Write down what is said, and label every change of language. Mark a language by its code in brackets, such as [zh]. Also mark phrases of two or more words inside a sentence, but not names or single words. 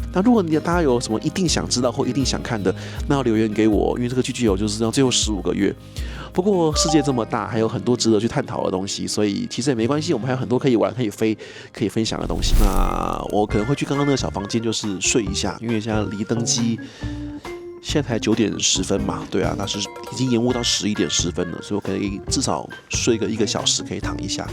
[zh] 那如果大家有什麼一定想知道或一定想看的，那要留言給我，因為這個 GGL 就是要最後15個月。不過世界這麼大，還有很多值得去探討的東西，所以其實也沒關係，我們還有很多可以玩、可以飛、可以分享的東西。那我可能會去剛剛那個小房間，就是睡一下，因為現在離登機現在才9點10分嘛，對啊，那是已經延誤到11點10分了，所以我可以至少睡個1個小時，可以躺一下。